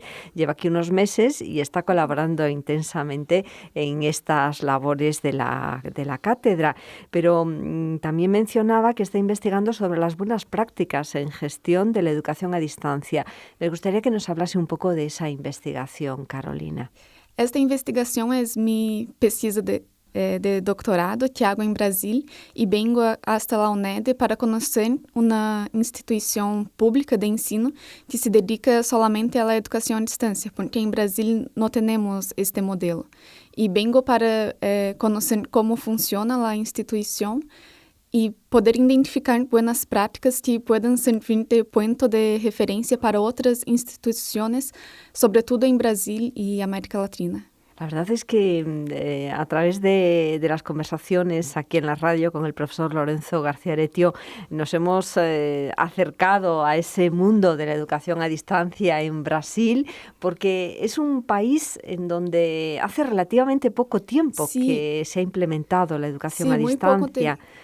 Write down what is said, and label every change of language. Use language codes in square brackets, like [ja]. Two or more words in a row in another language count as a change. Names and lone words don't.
[es] Lleva aquí unos meses y está colaborando intensamente en estas labores de la cátedra. Pero también mencionaba que está investigando sobre las buenas prácticas en gestión de la educación a distancia. Me gustaría que nos hablase un poco de esa investigación, Carolina. [pt] Esta investigação é minha pesquisa de doutorado que hago em Brasil e [es] vengo hasta la UNED [pt] para conhecer uma instituição pública de ensino que se dedica solamente à educação à distância, porque em Brasil não temos este modelo. E vengo para conhecer como funciona a instituição e poder identificar boas práticas que podem servir de ponto de referência para outras instituições, sobretudo em Brasil e América Latina. [es] La verdad es que a través de las conversaciones aquí en la radio con el profesor Lorenzo García Aretio nos hemos acercado a ese mundo de la educación a distancia en Brasil, porque es un país en donde hace relativamente poco tiempo que se ha implementado la educación a distancia.